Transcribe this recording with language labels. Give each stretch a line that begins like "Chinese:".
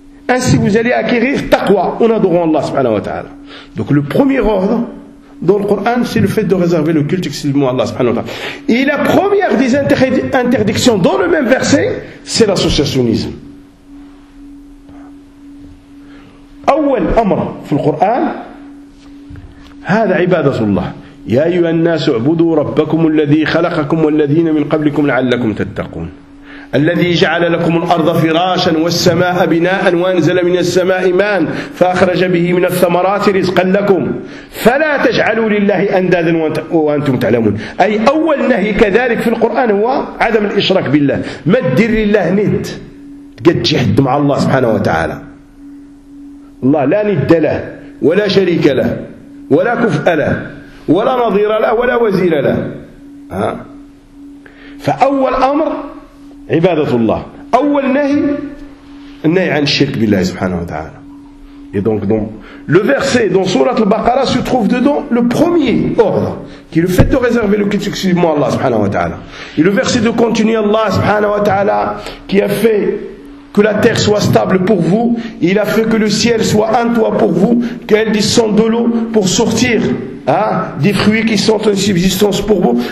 French: Ainsi vous allez acquérir taqwa en adorant Allah subhanahu wa ta'ala. Donc le premier ordre, dans le Coran, c'est le fait de réserver le culte exclusivement à Allah subhanahu wa ta'ala. Et la première des interdictions dans le même verset, c'est l'associationnisme.
Arabic: أول أمر في القرآن هذا عبادة الله يا أيها الناس اعبدوا ربكم الذي خلقكم والذين من قبلكم لعلكم تتقون الذي جعل لكم الأرض فراشا والسماء بناء وأنزل من السماء ماء فأخرج به من الثمرات رزقا لكم فلا تجعلوا لله أندادا وأنتم تعلمون أي أول نهي كذلك في القرآن هو عدم الإشراك بالله ما تدير لله ند قد جهد مع الله سبحانه وتعالى الله لا ند له ولا شريك له ولا كفء له ولا نظير له ولا وزير له فأول أمر عبادة الله. أول نهي النهي عن الشرك بالله سبحانه وتعالى.
French: Et donc, le verset dans Sourate al-Baqarah se trouve dedans le premier ordre, qui est le fait de réserver le culte exclusivement à Allah subhanahu wa ta'ala. Et le verset de continuer Allah subhanahu wa ta'ala, qui a fait que la terre soit stable pour vous, et il a fait que le ciel soit un toit pour vous, qu'elle descende de l'eau pour sortir, hein, des fruits qui sont une subsistance pour vous.